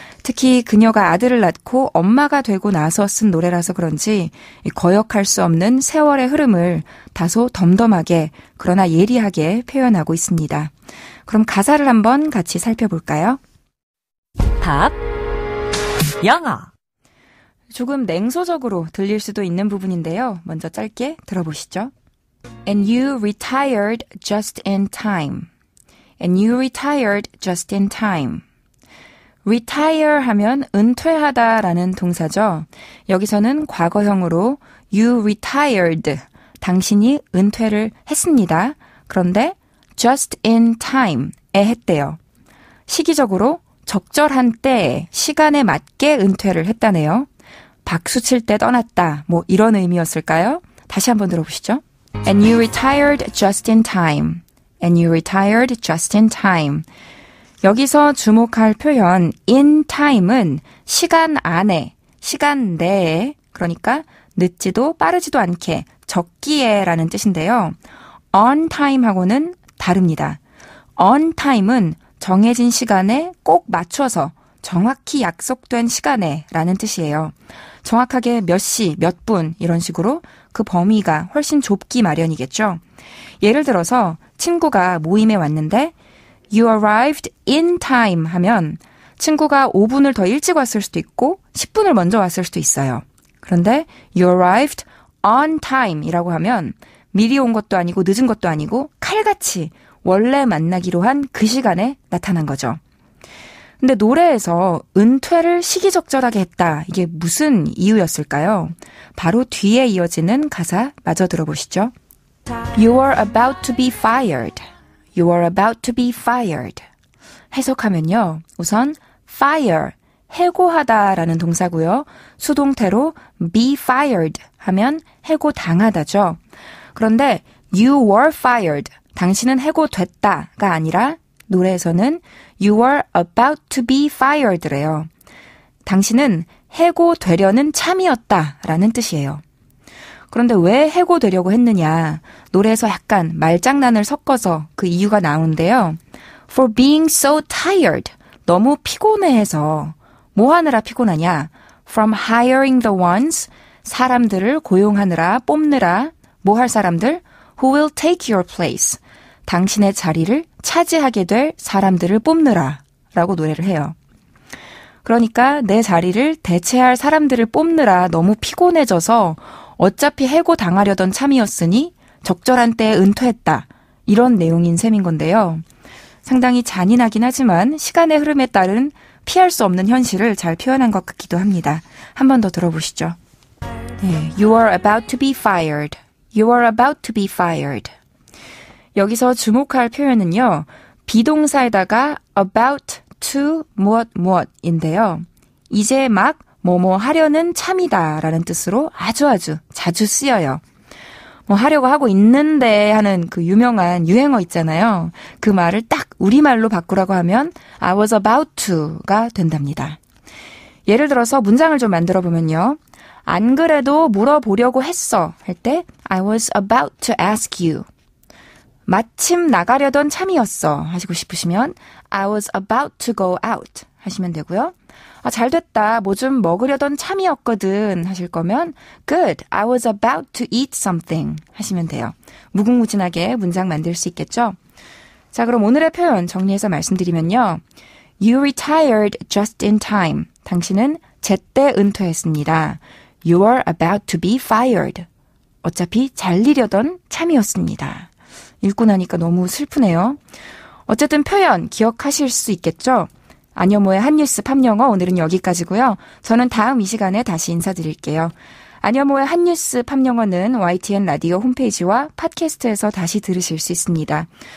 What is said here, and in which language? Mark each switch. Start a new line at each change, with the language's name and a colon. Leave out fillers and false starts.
Korean: 특히 그녀가 아들을 낳고 엄마가 되고 나서 쓴 노래라서 그런지 거역할 수 없는 세월의 흐름을 다소 덤덤하게 그러나 예리하게 표현하고 있습니다. 그럼 가사를 한번 같이 살펴볼까요? 팝 영어 조금 냉소적으로 들릴 수도 있는 부분인데요. 먼저 짧게 들어보시죠.
English: And you retired just in time. And you retired just in time.
Korean: retire 하면 은퇴하다라는 동사죠. 여기서는 과거형으로
English: you retired,
Korean: 당신이 은퇴를 했습니다. 그런데
English: just in time
Korean: 에 했대요. 시기적으로 적절한 때에 시간에 맞게 은퇴를 했다네요. 박수 칠 때 떠났다, 뭐 이런 의미였을까요? 다시 한번 들어보시죠.
English: And you retired just in time. And you retired just in time.
Korean: 여기서 주목할 표현
English: in time
Korean: 은 시간 안에, 시간 내에, 그러니까 늦지도 빠르지도 않게, 적기에 라는 뜻인데요.
English: on time
Korean: 하고는 다릅니다. on time은 정해진 시간에 꼭 맞춰서 정확히 약속된 시간에 라는 뜻이에요. 정확하게 몇 시, 몇 분 이런 식으로 그 범위가 훨씬 좁기 마련이겠죠. 예를 들어서 친구가 모임에 왔는데
English: You arrived in time
Korean: 하면 친구가 5분을 더 일찍 왔을 수도 있고 10분을 먼저 왔을 수도 있어요. 그런데
English: you arrived on time
Korean: 이라고 하면 미리 온 것도 아니고 늦은 것도 아니고 칼같이 원래 만나기로 한 그 시간에 나타난 거죠. 근데 노래에서 은퇴를 시기적절하게 했다. 이게 무슨 이유였을까요? 바로 뒤에 이어지는 가사 마저 들어보시죠.
English: You are about to be fired. You are about to be fired.
Korean: 해석하면요. 우선 fire, 해고하다라는 동사고요. 수동태로 be fired 하면 해고당하다죠. 그런데
English: you were fired,
Korean: 당신은 해고됐다가 아니라 노래에서는
English: you were about to be fired
Korean: 래요. 당신은 해고되려는 참이었다라는 뜻이에요. 그런데 왜 해고되려고 했느냐? 노래에서 약간 말장난을 섞어서 그 이유가 나오는데요.
English: For being so tired,
Korean: 너무 피곤해해서 뭐 하느라 피곤하냐?
English: From hiring the ones,
Korean: 사람들을 고용하느라, 뽑느라, 뭐 할 사람들?
English: Who will take your place,
Korean: 당신의 자리를 차지하게 될 사람들을 뽑느라 라고 노래를 해요. 그러니까 내 자리를 대체할 사람들을 뽑느라 너무 피곤해져서 어차피 해고당하려던 참이었으니 적절한 때에 은퇴했다. 이런 내용인 셈인 건데요. 상당히 잔인하긴 하지만 시간의 흐름에 따른 피할 수 없는 현실을 잘 표현한 것 같기도 합니다. 한 번 더 들어보시죠.
English: 네, You are about to be fired. You are about to be fired.
Korean: 여기서 주목할 표현은요. 비동사에다가 about to 무엇인데요. 이제 막 뭐뭐 하려는 참이다 라는 뜻으로 아주 자주 쓰여요. 뭐 하려고 하고 있는데 하는 그 유명한 유행어 있잖아요. 그 말을 딱 우리말로 바꾸라고 하면
English: I was about to
Korean: 가 된답니다. 예를 들어서 문장을 좀 만들어 보면요. 안 그래도 물어보려고 했어 할 때
English: I was about to ask you.
Korean: 마침 나가려던 참이었어 하시고 싶으시면
English: I was about to go out
Korean: 하시면 되고요. 아, 잘됐다. 뭐 좀 먹으려던 참이었거든 하실 거면
English: Good, I was about to eat something
Korean: 하시면 돼요. 무궁무진하게 문장 만들 수 있겠죠? 자, 그럼 오늘의 표현 정리해서 말씀드리면요.
English: You retired just in time.
Korean: 당신은 제때 은퇴했습니다.
English: You are about to be fired.
Korean: 어차피 잘리려던 참이었습니다. 읽고 나니까 너무 슬프네요. 어쨌든 표현 기억하실 수 있겠죠? 안여모의 한뉴스 팝영어 오늘은 여기까지고요. 저는 다음 이 시간에 다시 인사드릴게요. 안여모의 한뉴스 팝영어는 YTN 라디오 홈페이지와 팟캐스트에서 다시 들으실 수 있습니다.